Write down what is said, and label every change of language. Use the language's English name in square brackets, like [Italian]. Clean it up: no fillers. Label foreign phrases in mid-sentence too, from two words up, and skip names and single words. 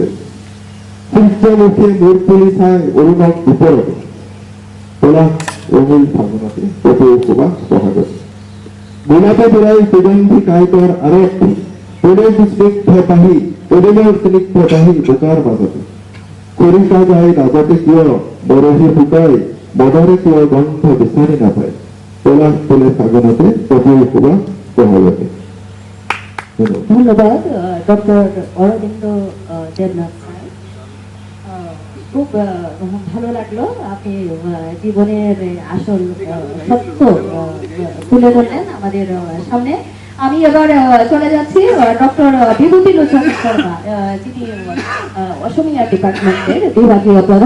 [Assamese] সূৰ্যমুখে মূৰ তুলি চাই অৰুণক দুপৰতে পলাশ ৰঙিল ফাগুনতে কপৌ সুবাস বহাগতে গোলাপে বিৰাই সুগন্ধি কাইতৰ আৰতি প্ৰেম স্নিগ্ধ পাহি প্ৰেমৰ স্নিগ্ধ পাহি বোকাৰ মাজতে খৰিকা যায় নাজতে কিয় বৰহী শুকাই বদৰে কিয় গন্ধ বিচাৰি নাপায় পলাশ ফুলে ফাগুনতে কপৌ সুবাস বহাগতে। [Bangla] ধন্যবাদ ডক্টর অরবিন্দ দেবনাথ স্যার। খুব ভালো লাগলো, আপনি জীবনের আসল সত্য তুলে ধরলেন আমাদের সামনে। আমি এবার চলে যাচ্ছি ডক্টর বিভূতি লোচন শর্মা, যিনি অসমিয়া ডিপার্টমেন্টের বিভাগীয় প্রধান।